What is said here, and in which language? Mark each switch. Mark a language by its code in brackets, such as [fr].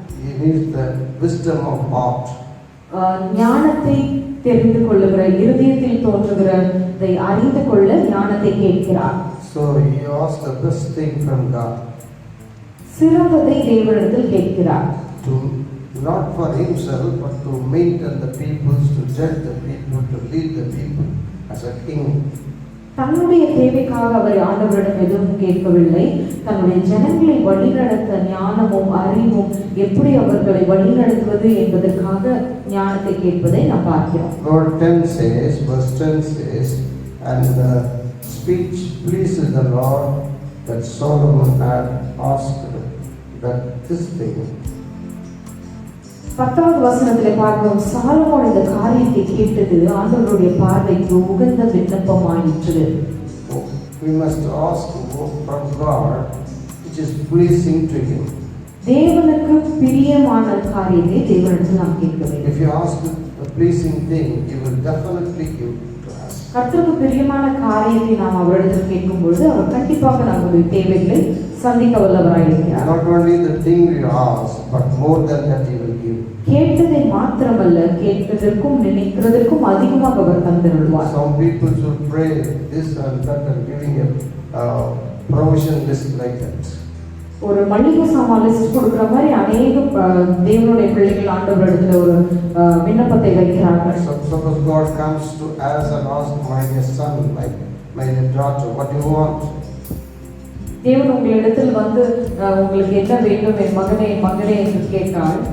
[en] He needs the wisdom of heart. [ta] ஞானத்தை தெரிந்து கொள்ளுகிற, இருதயத்தில் தோன்றுகிறதை அறிந்து கொள்ள ஞானத்தை கேட்கிறார். [en] So he asked the best thing from God. [ta] சிறந்ததை தேவனிடத்தில் கேட்கிறார். [en] To not for himself, but to maintain the people, to judge the people, to lead the people as a king. [ta] தன்னுடைய தேவைக்காக அவர் ஆண்டவரிடம் எதுவும் கேட்கவில்லை. தன்னுடைய ஜனங்களை வழிநடத்த ஞானமும் அறிவும் எப்படி அவர்களை வழிநடத்துவது என்பதற்காக ஞானத்தை கேட்பதை நாம் பார்க்கிறோம். [en] Lord 10 says, verse 10 says, and the speech pleased the Lord that Solomon had asked that this thing. [ta] 10வது வசனத்திலே பார்க்கிறோம், சாலமோன் இந்த காரியத்தை கேட்டது ஆண்டவருடைய பார்வைக்கு உகந்த விண்ணப்பமாயிற்று. [en] We must ask from God which is pleasing to him. [ta] தேவனுக்கு பிரியமான காரியத்தை தேவனிடத்தில் நாம் கேட்க வேண்டும். [en] If you ask a pleasing thing, he will definitely give to us. [ta] கர்த்தருக்கு பிரியமான காரியத்தை நாம் அவரிடத்தில் கேட்கும்போது அவர் கண்டிப்பாக நம்முடைய தேவைகளை சந்திக்க வல்லவராயிருக்கிறார். [en] Not only the thing we ask, but more than that he will give. [ta] கேட்டதை மாத்திரமல்ல, கேட்பதற்கும் நினைக்கிறதற்கும் அதிகமாக அவர் தந்திருவார். [en] Some people should pray this and that and giving a provision list like that. [ta] ஒரு மளிகை சாமான் லிஸ்ட் கொடுக்கிற மாதிரி அநேக தேவனுடைய பிள்ளைகள் ஆண்டவரிடத்தில் ஒரு விண்ணப்பத்தை வைக்கிறார்கள். [en] Suppose God comes to us and asks, my dear son, my dear daughter, what do you want? [ta] தேவன் உங்களிடத்தில் வந்து உங்களுக்கு என்ன வேண்டும் என் மகனே என் மகனே என்று கேட்டால்,